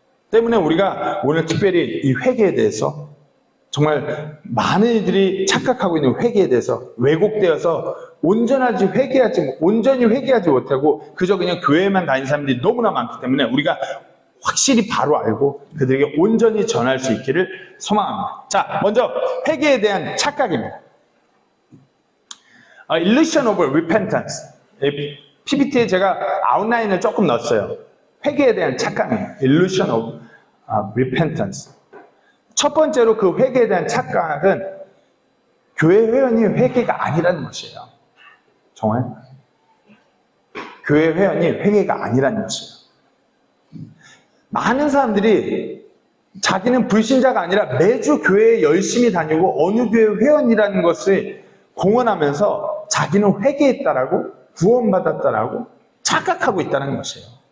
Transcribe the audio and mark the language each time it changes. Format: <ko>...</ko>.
<ko>때문에 우리가 오늘 특별히 이 회개에 대해서 정말 많은 이들이 착각하고 있는 회개에 대해서 왜곡되어서 온전히 회개하지 못하고 그저 그냥 교회만 다니는 사람들이 너무나 많기 때문에 우리가 확실히 바로 알고 그들에게 온전히 전할 수 있기를 소망합니다. 자, 먼저 회개에 대한 착각입니다.</ko> <en>Illusion of repentance.</en> <ko>PPT에 제가 아웃라인을 조금 넣었어요. 회개에 대한 착각이에요.</ko> <en>Illusion of repentance.</en> <ko>첫 번째로 그 회개에 대한 착각은 교회 회원이 회개가 아니라는 것이에요. 정말 교회 회원이 회개가 아니라는 것이에요. 많은 사람들이 자기는 불신자가 아니라 매주 교회에 열심히 다니고 어느 교회 회원이라는 것을 공언하면서 자기는 회개했다라고 구원받았다라고 착각하고 있다는 것이에요.</ko>